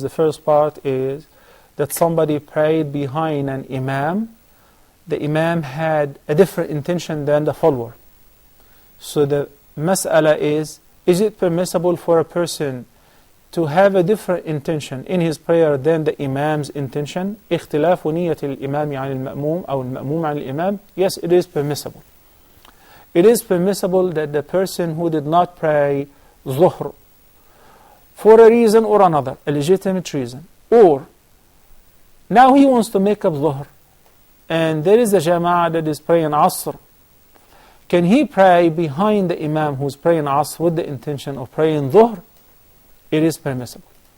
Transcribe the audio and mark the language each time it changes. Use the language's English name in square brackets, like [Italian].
[English] The first part is that somebody prayed behind an imam. The imam had a different intention than the follower. So the mas'ala is it permissible for a person to have a different intention in his prayer than the imam's intention? [Arabic] اختلاف نية الإمام عن المأموم أو المأموم عن الإمام. [English] Yes, it is permissible. It is permissible that the person who did not pray Zuhr for a reason or another, a legitimate reason, or now he wants to make up Zuhr, and there is a jama'ah that is praying Asr, can he pray behind the imam who's praying Asr with the intention of praying Dhuhr? It is permissible.